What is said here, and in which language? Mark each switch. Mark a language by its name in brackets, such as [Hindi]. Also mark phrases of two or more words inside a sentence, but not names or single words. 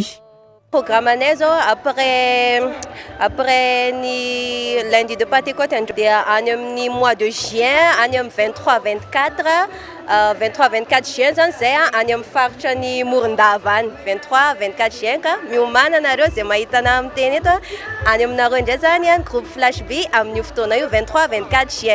[Malagasy] Programmanay zao après ni lundi de Pentecôte dia any amin'ny [French] mois de juin [Malagasy] any amin'ny 23-24 juin zany zay any amin'ny faritra ny Morondava any 23-24 juin ka miomana anareo zay mahita na amin'ny teny eto any aminareo indray zany groupe flash B amin'ny fotoana io 23-24 juin.